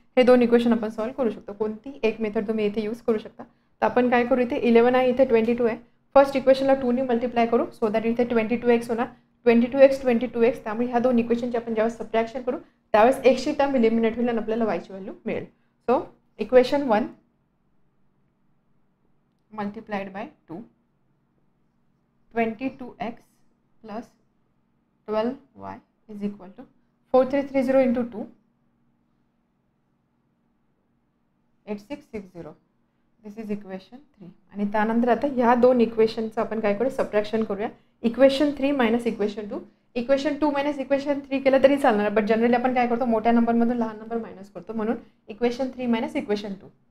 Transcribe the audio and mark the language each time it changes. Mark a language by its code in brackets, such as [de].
[mr] हे 2 इक्वेशन आपण सॉल्व्ह करू शकतो. कोणती एक मेथड तुम्ही इथे यूज करू शकता. तर आपण काय करू, इथे 11 आहे, इथे 22 आहे. फर्स्ट इक्वेशनला 2 ने मल्टिप्लाय करू सो दॅट इथे 22x होणार, 22x, त्यामुळे ह्या 2 इक्वेशनचे आपण ज्यावेळेस सबट्रॅक्शन करू त्यावेळेस एक्सची टर्म इलिमिनेट होईल आणि आपल्याला वायची व्हॅल्यू मिळेल. [en] So equation 1 multiplied by 2, 22x plus 12y is equal to 4330 into 2 8660. This is equation 3. [mr] आणि त्यानंतर आता ह्या 2 इक्वेशनचं आपण काय करू, सबट्रॅक्शन करूया. Equation 3 minus equation 2. Equation 2 minus equation 3 केलं तरी चालणार, बट जनरली आपण काय करतो, मोठ्या नंबरमधून लहान नंबर मायनस करतो, म्हणून इक्वेशन 3 मायनस इक्वेशन 2.